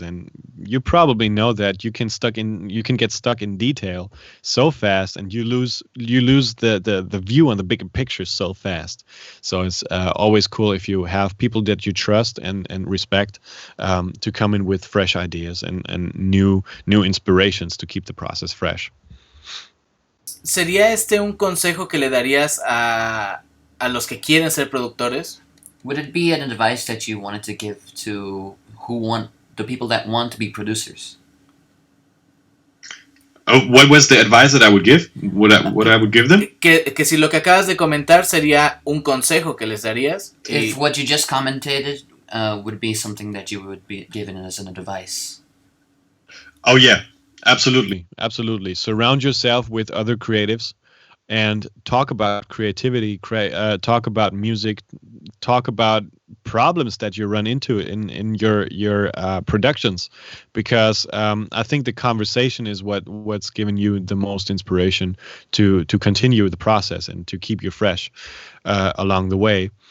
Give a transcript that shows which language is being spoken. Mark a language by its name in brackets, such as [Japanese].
[English] And you probably know that you can get stuck in detail so fast, and you lose the view on the bigger picture so fast. So it's always cool if you have people that you trust and respect to come in with fresh ideas and new inspirations to keep the process fresh. [Spanish] ¿Sería un consejo que le darías a los que quieren ser productores? [English] Would it be an advice that you wanted to give to the people that want to be producers? Oh, what was the advice that I would give? What I would give them? [Spanish] Que si lo que acabas de comentar sería un consejo que les darías. [English] If what you just commented would be something that you would be given as an advice. Oh yeah. Absolutely. Surround yourself with other creatives and talk about creativity, talk about music, talk about problems that you run into in your productions, because I think the conversation is what's given you the most inspiration to continue the process and to keep you fresh along the way.